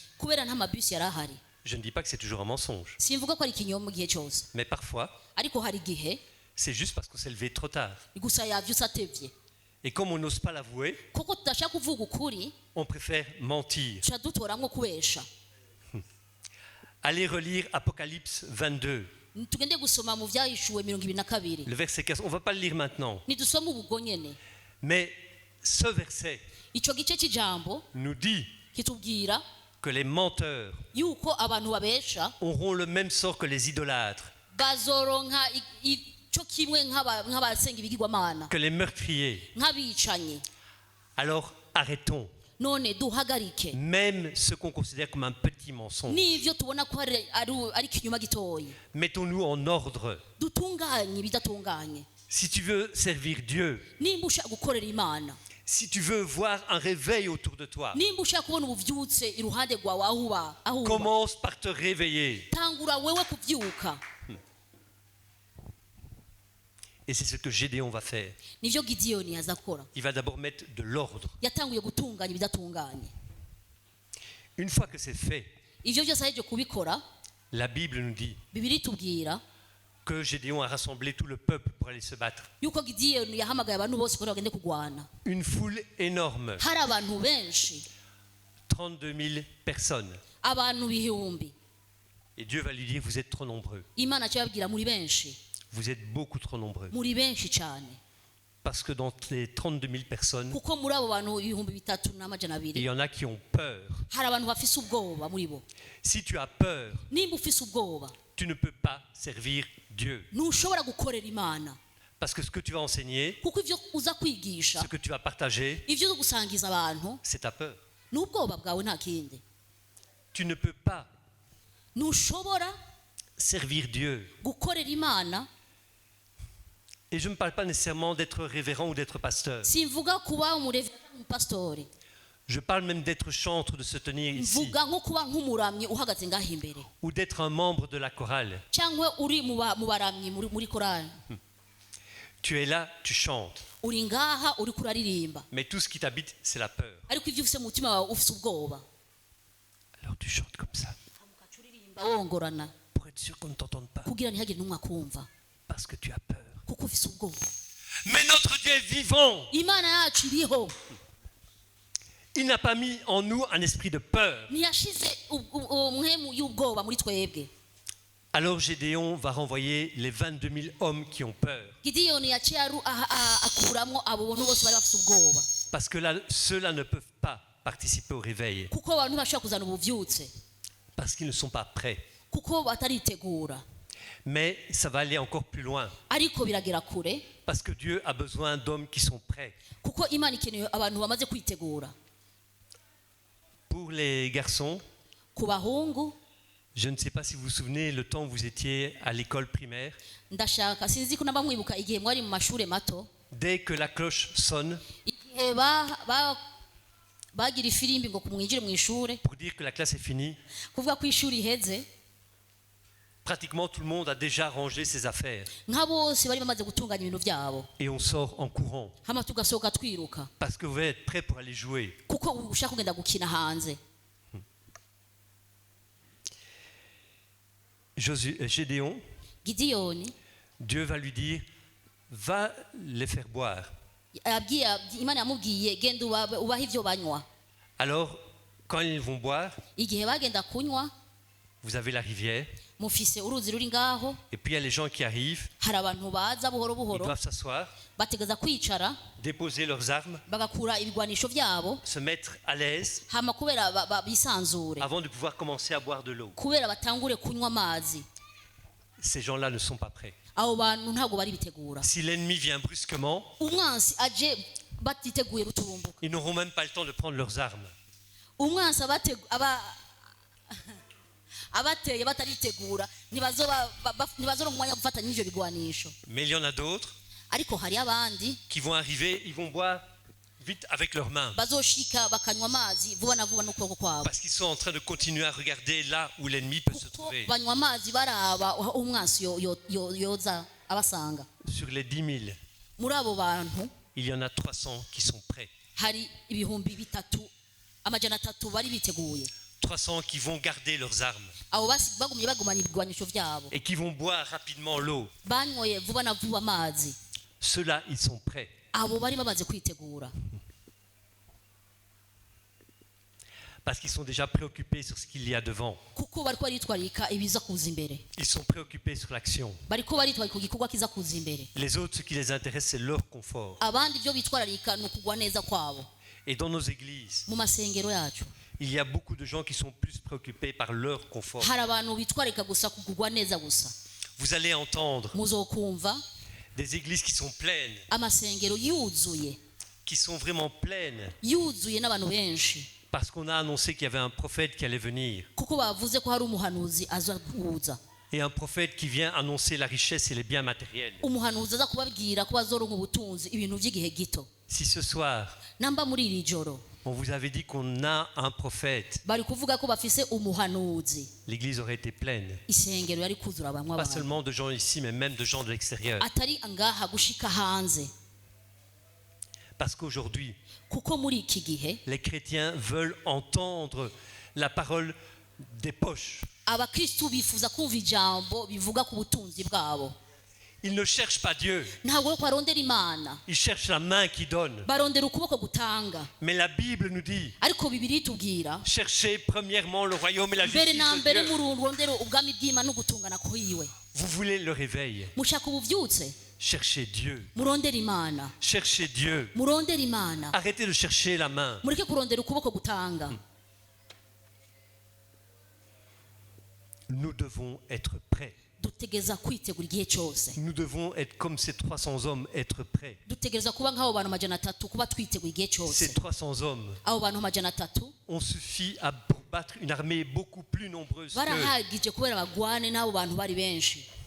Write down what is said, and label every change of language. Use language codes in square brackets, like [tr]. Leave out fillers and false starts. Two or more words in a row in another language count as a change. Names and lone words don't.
[rn] kubera nta mabisi yari ahari. [fr] Je ne dis pas que c'est toujours un mensonge. [rn] Simvuga ko ari ikinyoma mu gihe cyose. [fr] Mais parfois, [rn] Ariko hari igihe [fr] c'est juste parce qu'on s'est levé trop tard. [rn] gusa yavyutse atevye. [fr] Et comme on n'ose pas l'avouer, [rn] Kuko tudashaka kuvuga ukuri, [fr] on préfère mentir. [rn] tuca dutoramwo kubesha. [fr] Allez relire Apocalypse 22, [rn] Tugende gusoma mu vyahishuwe 22. [fr] le verset 15. On ne va pas le lire maintenant. [rn] Nidusoma ubwo nyene. [fr] Mais ce verset [rn] Ico gice c'ijambo [fr] nous dit [rn] kitubwira [fr] que les menteurs [rn] yuko abantu babesha [fr] auront le même sort que les idolâtres, [rn] bazoronka ico kimwe nk'abasenga ibigirwamana, [fr] que les meurtriers. [rn] nk'abicanyi. [fr] Alors arrêtons. [rn] None duhagarike [fr] Même ce qu'on considère comme un petit mensonge. [rn] n'ivyo tubona ko ari ikinyoma gitoyi. [fr] Mettons-nous en ordre. [rn] Dutunganye ibidatunganye. [fr] Si tu veux servir Dieu, [rn] Nimba ushaka gukorera Imana, [fr] si tu veux voir un réveil autour de toi, [rn] nimba ushaka kubona ubuvyutse iruhande rwawe aho uba, [fr] commence par te réveiller. [rn] tangura wewe kuvyuka. [fr] Et c'est ce que Gédéon va faire. [rn] Nivyo Gideyoni yazakora. [fr] Il va d'abord mettre de l'ordre. [rn] Yatanguye gutunganya ibidatunganye. [fr] Une fois que c'est fait, [rn] Ivyo byose aheje kubikora, [fr] la Bible nous dit [rn] Bibiri itubwira [fr] que Gédéon a rassemblé tout le peuple pour aller se battre. [rn] yuko Gideyoni yahamagaye abantu bose kugira bagende kugwana. [fr] Une foule énorme, [rn] Hari abantu benshi, [fr] 32 000 personnes. [rn] abantu bihumbi. [fr] Et Dieu va lui dire, vous êtes trop nombreux. [rn] Imana cyababwira muri benshi, [fr] Vous êtes beaucoup trop nombreux. [rn] muri benshi cyane. [fr] Parce que dans les 32 000 personnes, [rn] Kuko muri abo bantu ibihumbi 3,2 [fr] il y en a qui ont peur. [rn] hari abantu bafise ubwoba muri bo. [fr] Si tu as peur, [rn] Nimba ufise ubwoba, [fr] tu ne peux pas servir Dieu. [rn] ntushobora gukorera Imana. [fr] Parce que ce que tu vas enseigner, [rn] Kuko ivyo uza kwigisha, [fr] ce que tu vas partager, [rn] ivyo uza gusangiza abantu, [fr] c'est ta peur. [rn] n'ubwoba bwawe nta kindi. [fr] Tu ne peux pas [rn] Ntushobora [fr] servir Dieu. [rn] gukorera Imana. [fr] Et je ne parle pas nécessairement d'être révérend ou d'être pasteur. [rn] Simvuga kuba umupastori, [fr] Je parle même d'être chantre, de se tenir ici. [rn] mvuga nko kuba nk'umuramyi uhagaze ngaho imbere, [fr] Ou d'être un membre de la chorale. [rn] cyangwa uri mu baramyi muri korali. [fr] Tu es là, tu chantes. [rn] Uri ngaha uri kuraririmba, [fr] Mais tout ce qui t'habite, c'est la peur. [rn] ariko ivyo ufise mu mutima wawe ufise ubwoba. [fr] Alors tu chantes comme ça. [rn] Ukaca uririmba wongorana [fr] Pour être sûr qu'on ne t'entende pas. [rn] kugira ntihagire n'umwe akumva, [fr] Parce que tu as peur. [rn] kuko ufise ubwoba. [fr] Mais notre Dieu est vivant. [rn] Imana yacu iriho, [fr] Il n'a pas mis en nous un esprit de peur. [rn] ntiyashize umwemu y'ubwoba muri twebwe. [fr] Alors Gédéon va renvoyer les 22 000 hommes qui ont peur. [rn] Gideyoni yaciye akuramwo abo bantu bose bari bafise ubwoba, [fr] Parce que là, ceux-là ne peuvent pas participer au réveil. [rn] kuko abantu bashobora kuzana ubuvyutse, [fr] Parce qu'ils ne sont pas prêts. [rn] kuko bataritegura. [fr] Mais ça va aller encore plus loin. [rn] Ariko biragera kure, [fr] Parce que Dieu a besoin d'hommes qui sont prêts. [rn] kuko Imana ikeneye abantu bamaze kwitegura. [fr] Pour les garçons, [rn] Ku bahungu, [fr] je ne sais pas si vous vous souvenez le temps où vous étiez à l'école primaire. [rn] ndashaka sinzi ko namba mwibuka igihe mwari mu mashure mato, [fr] Dès que la cloche sonne [rn] igihe bagira ifirimbi ngo kumwinjire mu ishure, [fr] pour dire que la classe est finie, [rn] kuvuga ko ishuri iheze, [fr] pratiquement tout le monde a déjà rangé ses affaires. [rn] nka bose bari bamaze gutunganya ibintu byabo, [fr] Et on sort en courant. [rn] hama tugasohoka twiruka, [fr] Parce que vous allez être prêts pour aller jouer. [rn] kuko ushaka kugenda gukina hanze. [fr] Gédéon, [rn] Gideyoni [fr] Dieu va lui dire, va les faire boire. [rn] Imana yamubwiye genda ubaha ivyo banywa. [fr] Alors, Quand ils vont boire, [rn] igihe bagenda kunywa [fr] vous avez la rivière, [rn] mufise uruzi ruri ngaho [fr] et puis il y a les gens qui arrivent, [rn] hari abantu baza buhoro [fr] ils [rn] buhoro [fr] doivent s'asseoir, [rn] bategeza kwicara [fr] déposer leurs armes, [rn] bagakura ibigwanisho byabo [fr] se mettre à l'aise [rn] hama kubera bisanzure [fr] avant de pouvoir commencer à boire de l'eau. [rn] kubera batangure kunywa amazi. [fr] Ces gens-là ne sont pas prêts. [rn] abo bantu ntabwo bari bitegura. [fr] Si l'ennemi vient brusquement, [rn] umwansi aje batiteguye ruturumbuka, [fr] ils n'auront même pas le temps de prendre leurs armes. [rn] umwansi abateye bataritegura ntibazoronka umwanya wo gufatanya n'ivyo bigwanisho. [fr] Mais il y en a d'autres [rn] ariko hari abandi [fr] qui vont arriver, ils vont boire vite avec leurs mains. [rn] bazoshika bakanywa amazi vuba na vuba n'ukuboko kwabo, [fr] Parce qu'ils sont en train de continuer à regarder là où l'ennemi peut se [rn] kuko [fr] trouver. [rn] banywa amazi baraba aho umwansi yoza abasanga. [fr] Sur les 10 000, [rn] muri abo bantu [fr] il y en a 300 qui sont prêts. [rn] hari ibihumbi 300 bari biteguye, [fr] 300 qui vont garder leurs armes [rn] abo bagumye bagumanya ibigwanisho byabo, [fr] et qui vont boire rapidement l'eau. [rn] banyoye vuba na vuba amazi. [fr] Ceux-là, ils sont prêts. [rn] abo bari bamaze kwitegura, [fr] Parce qu'ils sont déjà préoccupés sur ce qu'il y a devant. [rn] kuko bariko baritwarika ibiza kuza imbere, [fr] Ils sont préoccupés sur l'action. [rn] bariko baritwarika ku gikorwa kiza kuza imbere. [fr] Les autres, ce qui les intéresse, c'est leur confort. [rn] abandi ibyo bitwararika ni ukugwa neza kwabo. [fr] Et dans nos églises, [rn] mu masengero yacu [fr] il y a beaucoup de gens qui sont plus préoccupés par leur confort. [rn] hari abantu bitwararika gusa kugwa neza gusa. [fr] Vous allez entendre [rn] muzokumva [fr] des églises qui sont pleines, [rn] amasengero yuzuye [fr] qui sont vraiment pleines, [rn] yuzuye n'abantu benshi, [fr] parce qu'on a annoncé qu'il y avait un prophète qui allait venir. [rn] kuko bavuze ko hari umuhanuzi aza kuza, [fr] Et un prophète qui vient annoncer la richesse et les biens matériels. [rn] umuhanuzi aza kubabwira ko bazoronka ubutunzi, ibintu by'igihe gito. [fr] Si ce soir, [rn] namba muri iri joro [fr] on vous avait dit qu'on a un prophète, [rn] bari kuvuga ko bafise umuhanuzi, [fr] l'église aurait été pleine. [rn] isengero yari kuzura bamwe [fr] Pas [rn] abantu, [fr] seulement de gens ici, mais même de gens de l'extérieur. [rn] atari ngaha gushika hanze. [fr] Parce qu'aujourd'hui, [rn] kuko muri iki gihe [fr] les chrétiens veulent entendre la parole des poches. [rn] abakristu bifuza kumva ijambo bivuga ku butunzi bwabo. [fr] Ils ne cherchent pas Dieu, [rn] ntabwo ko barondera imana, [fr] ils cherchent la main qui donne. [rn] barondera ukuboko gutanga. [fr] Mais la Bible nous dit, [rn] ariko bibiri itubwira [fr] cherchez premièrement le royaume et la [rn] mbere [fr] justice [rn] na [fr] de [rn] mbere [fr] Dieu. [rn] murondera ubwami bw'imana no gutungana kwiwe. [fr] Vous voulez le réveil, [rn] mushaka ubuvyutse, [fr] cherchez Dieu, [rn] murondera imana, [fr] cherchez Dieu. [rn] murondera imana, [fr] Arrêtez de chercher la main. [rn] mureke kurondera ukuboko gutanga. [fr] Nous devons être prêts. [rn] dutegereza kwitegura igihe cyose, [fr] Nous devons être comme ces 300 hommes, être prêts. [rn] dutegereza kuba nk'abo bantu 300 kuba twiteguye igihe [fr] Ces [rn] cyose. [fr] 300 hommes [rn] abo bantu 300 [fr] ont suffi pour battre une armée beaucoup plus nombreuse que [rn] barahagije kubera bagwane n'abo bantu bari benshi.